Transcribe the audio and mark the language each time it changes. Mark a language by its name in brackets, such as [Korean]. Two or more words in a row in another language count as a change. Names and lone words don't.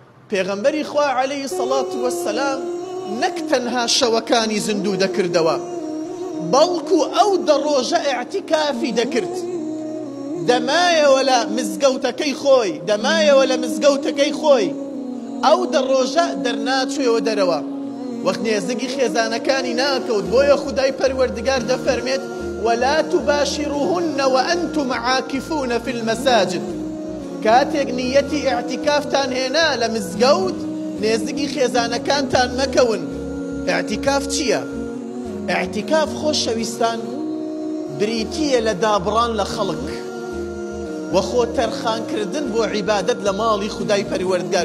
[Central Kurdish] پێغەمبەری خوا [Arabic] عەلەیهی السەڵات وەسسەلام [Central Kurdish] نەک تەنها شەوەکانی زیندوو دەکردەوە بەڵکو ئەو دەڕۆژە ئیعتیکافی دەکرد دەمایەوە لە مزگەوتەکەی خۆی دەمایەوە لە مزگەوتەکەی خۆی ئەو دەڕۆژە دەرناچوێەوە دەرەوە وەخت نێزدگی خێزانەکانی ناکەوت بۆیە خودای پەروەردگار دەفەرمێت [Arabic] ولا تباشروهن وأنتم عاكفون في المساجد [Central Kurdish] كاتێک نیەتی ئیعتیکافتان هێنا لە مزگەوت نێزدگی خێزانەکانتان مەکەون. ئیعتیکاف چییە؟ ئیعتیکاف خۆشەویستان بریتیە لە دابڕان لە خەڵک و خۆ تەرخانکردن بۆ عیبادەت لە ماڵی خودای پەروەردگار.